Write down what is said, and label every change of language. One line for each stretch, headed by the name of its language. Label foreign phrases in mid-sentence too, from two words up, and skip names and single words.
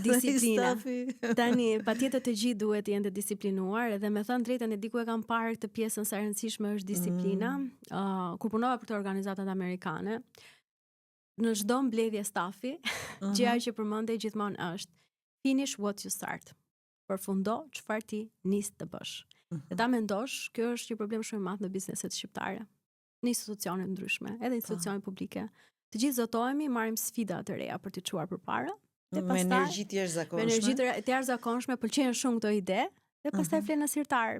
Albanian: disiplina. Stafi. Tani patjetër të gjithë duhet të jenë të disiplinuar, edhe me thënë drejtën e diku e kam parë këtë pjesën sa e rëndësishme është disiplina. Kur punova për të organizatat amerikane, në çdo mbledhje stafi, gjëja që përmendej gjithmonë është
English: finish what you start.
Albanian: Përfundo çfarë ti nis të bësh. Dhe ta mendosh, kjo është një problem shumë i madh në bizneset shqiptare, në institucione ndryshme, edhe institucione publike. Të gjithë zotohemi, marrim sfida të reja për t'i çuar përpara. Me energji të jashtëzakonshme. Me energji të jashtëzakonshme, pëlqejnë shumë këto ide, dhe pastaj flen asirtar.